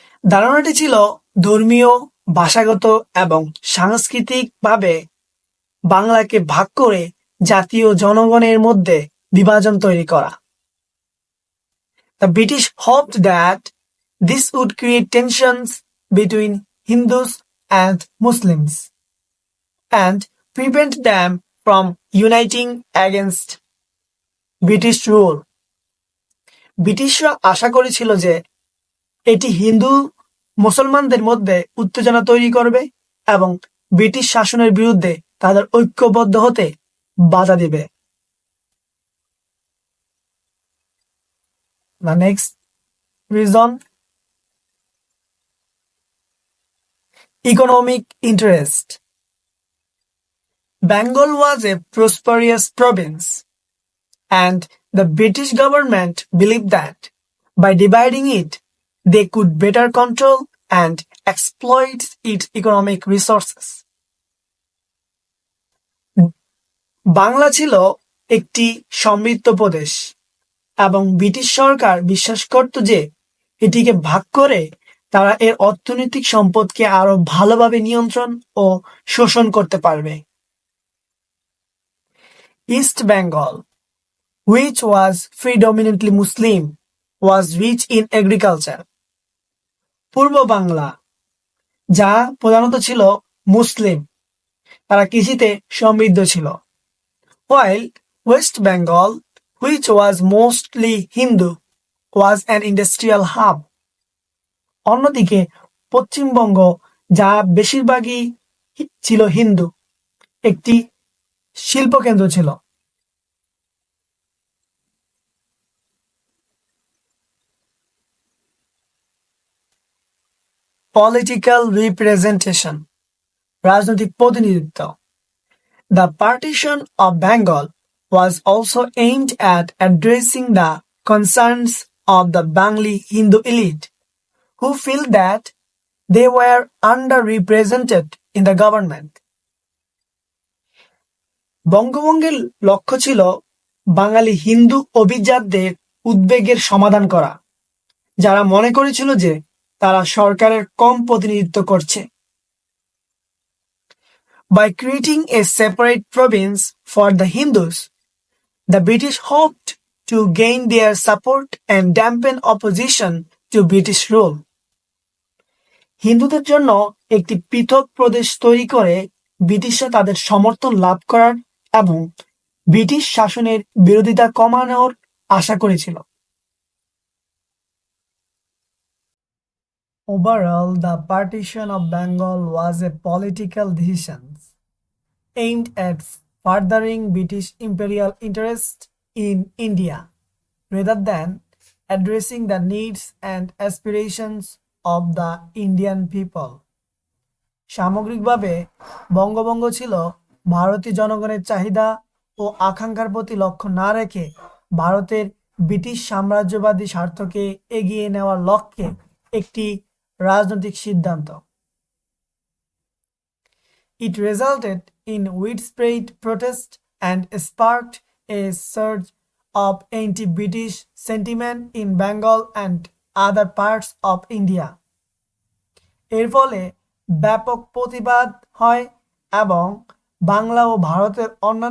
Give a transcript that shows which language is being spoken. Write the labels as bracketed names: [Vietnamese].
[Bangla] ধারণাটি ছিল ধর্মীয়, ভাষাগত এবং সাংস্কৃতিকভাবে বাংলাকে ভাগ করে জাতীয় জনগণের মধ্যে বিভাজন তৈরি করা। [English] The British hoped that this would create tensions between Hindus and Muslims and prevent them from uniting against British rule. [Bangla] ব্রিটিশরা আশা করেছিল যে এটি হিন্দু মুসলমানদের মধ্যে উত্তেজনা তৈরি করবে এবং ব্রিটিশ শাসনের বিরুদ্ধে তাদের ঐক্যবদ্ধ হতে বাধা দিবে। [English] The next reason, economic interest. Bengal was a prosperous province, and the British government believed that by dividing it, they could better control and exploit its economic resources. [Bangla] Bangla ছিল একটি সমৃদ্ধ প্রদেশ এবং ব্রিটিশ সরকার বিশ্বাস করত যে এটিকে ভাগ করে তারা এর অর্থনৈতিক সম্পদকে আরো ভালোভাবে নিয়ন্ত্রণ ও শোষণ করতে পারবে। [English] East Bengal, which was predominantly Muslim, was rich in agriculture. [Bangla] পূর্ব বাংলা, যা প্রধানত ছিল মুসলিম, তারা কৃষিতে সমৃদ্ধ ছিল। While [English] West Bengal, which was mostly Hindu, was an industrial hub. [Bangla] অন্যদিকে পশ্চিমবঙ্গ, যা বেশিরভাগই ছিল হিন্দু, একটি শিল্পকেন্দ্র ছিল। [English] Political representation, [Bangla] রাজনৈতিক প্রতিনিধিত্ব। [English] The partition of Bengal was also aimed at addressing the concerns of the Bengali Hindu elite, who felt that they were underrepresented in the government. [Bangla] বঙ্গভঙ্গের লক্ষ্য ছিল বাঙালি হিন্দু অভিজাতদের উদ্বেগের সমাধান করা, যারা মনে করেছিল যে তারা সরকারের কম প্রতিনিধিত্ব করছে। [English] By creating a separate province for the Hindus, the British hoped to gain their support and dampen opposition to British rule. [Bangla] হিন্দুদের জন্য একটি পৃথক প্রদেশ তৈরি করে ব্রিটিশরা তাদের সমর্থন লাভ করার এবং ব্রিটিশ শাসনের বিরোধিতা কমানোর আশা করেছিল। [English] Overall, the partition of Bengal was a political decision aimed at furthering British imperial interests in India, rather than addressing the needs and aspirations of the Indian people. [Bangla] সামগ্রিকভাবে বঙ্গভঙ্গ ছিল ভারতীয় জনগণের চাহিদা ও আকাঙ্ক্ষার প্রতি লক্ষ্য না রেখে ভারতের ব্রিটিশ সাম্রাজ্যবাদী স্বার্থকে এগিয়ে নেওয়ার লক্ষ্যে একটি রাজনৈতিক সিদ্ধান্ত। [English] It resulted in widespread protest and sparked a surge of anti-British sentiment in Bengal and other parts of India. [Bangla] এর ফলে ব্যাপক প্রতিবাদ হয় এবং বাংলা ও ভারতের অন্যান্য